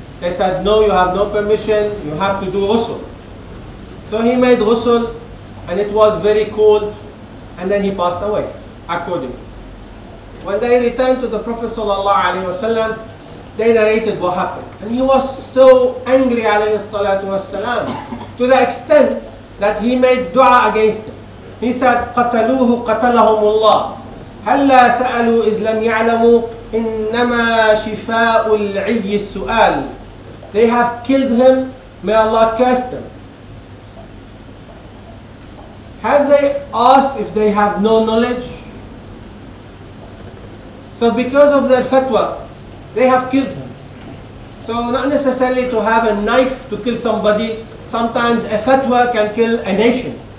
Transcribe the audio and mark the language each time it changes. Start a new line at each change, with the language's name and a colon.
English: They said, no, you have no permission, you have to do ghusl. So he made ghusl, and it was very cold, and then he passed away, accordingly. When they returned to the Prophet ﷺ, they narrated what happened. And he was so angry, ﷺ, to the extent that he made dua against them. He said,
Arabic: قَتَلُوهُ قَتَلَهُمُ اللَّهُ هَلَّا سَأَلُوا إِذْ لَمْ يَعْلَمُوا إِنَّمَا شِفَاءُ الْعِيِّ السُّؤَالِ.
English: They have killed him, may Allah curse them. Have they asked if they have no knowledge? So because of their fatwa, they have killed him. So not necessarily to have a knife to kill somebody, sometimes a fatwa can kill a nation.